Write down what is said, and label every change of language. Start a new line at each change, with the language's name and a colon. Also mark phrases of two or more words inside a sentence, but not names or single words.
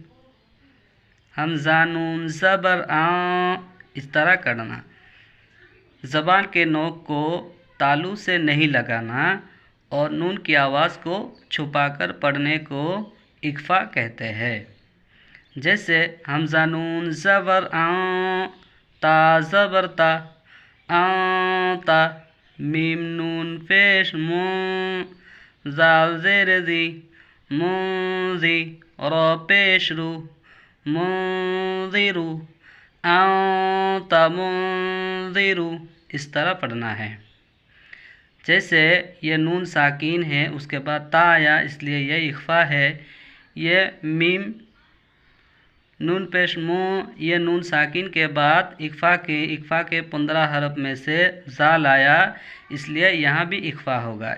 Urdu: حمزہ نون زبر آ، اس طرح کرنا۔ زبان کے نوک کو تالو سے نہیں لگانا اور نون کی آواز کو چھپا کر پڑھنے کو اخفا کہتے ہیں۔ جیسے حمزہ نون زبر آ، تا زبر تا، آنتا، میم نون پیش مو، زال زیر زی، منزی، را پیش رو، منذرو،
Arabic: انت منذرو،
Urdu: اس طرح پڑھنا ہے۔ جیسے یہ نون ساکین ہے، اس کے بعد تا آیا، اس لیے یہ اخفا ہے۔ یہ میم نون پیش مو، یہ نون ساکن کے بعد اخفا کے 15 حرف میں سے زال آیا، اس لیے یہاں بھی اخفا ہوگا۔